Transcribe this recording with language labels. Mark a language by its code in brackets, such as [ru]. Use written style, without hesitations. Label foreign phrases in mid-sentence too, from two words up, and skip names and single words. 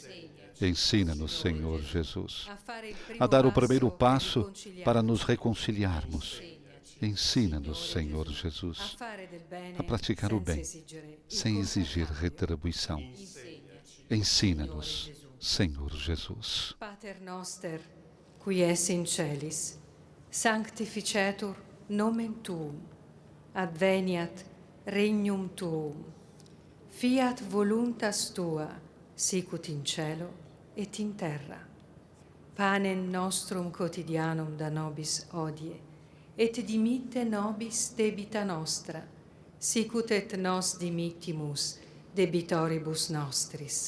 [pt] Ensina-nos, Senhor Jesus, a dar o primeiro passo para nos reconciliarmos. Ensina-nos, Senhor Jesus, a praticar o bem, sem exigir retribuição. Ensina-nos, Senhor Jesus. [la] Pater noster, qui es in celis, sanctificetur nomen Tuum. Adveniat regnum Tuum, fiat voluntas Tua, sicut in cielo et in terra. Panem nostrum quotidianum da nobis hodie, et dimitte nobis debita nostra, sicut et nos dimittimus debitoribus nostris.